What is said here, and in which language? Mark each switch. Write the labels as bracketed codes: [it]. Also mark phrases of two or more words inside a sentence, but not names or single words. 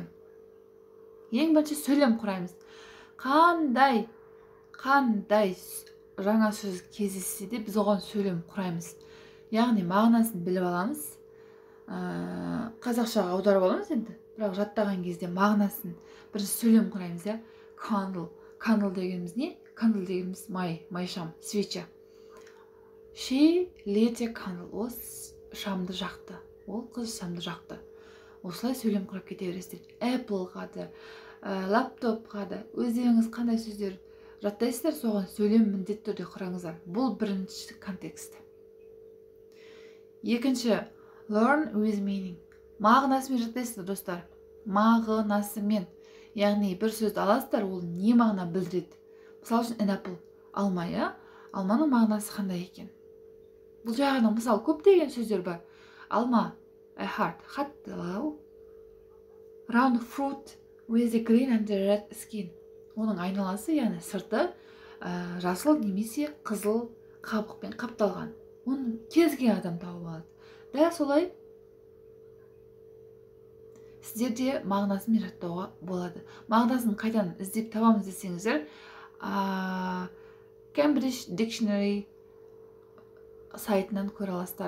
[kk] Ең бірінші сөйлем құраймыз. Қандай жаңа сөз кездессе де біз оған сөйлем құраймыз. Яғни мағынасын біліп аламыз. Қазақшаға аударып аламыз енді. Бірақ жаттаған кезде мағынасын бірінші сөйлем құраймыз. Candle дегеніміз не? Candle дегеніміз майшам, свеча. [en] She lit a candle. [kk] Ол шамды жақты. Ол қыз шамды жақты. Осылай сөйлем құрап кете бересіздер. Apple-ға да, лаптопқа да өздеріңіз қандай сөздер жаттайсыздар, соған сөйлем міндетті түрде құраңыздар. Бұл бірінші контекст. Екінші, [en] learn with meaning. [kk] Мағынасымен жаттайсыздар, достар. Мағынасымен. Яғни бір сөзді аласыздар, ол не мағына білдіреді. Мысалы үшін [en] an apple, [kk] алма, алманың мағынасы қандай екен? Бұл жағынан мысалы көптеген сөздер бар. Алма, [en] a heart, хаттылау. Round fruit with a green and red skin. [kk] Оның айналасы, яғни сырты жасыл немесе қызыл қабықпен қапталған. Оны кезген адам тауып алады. Дәл солай сіздерде мағынасымен жаттауға болады. Мағынасын қайдан іздеп табамыз десеңіздер, Cambridge Dictionary сайтынан көре аласыздар.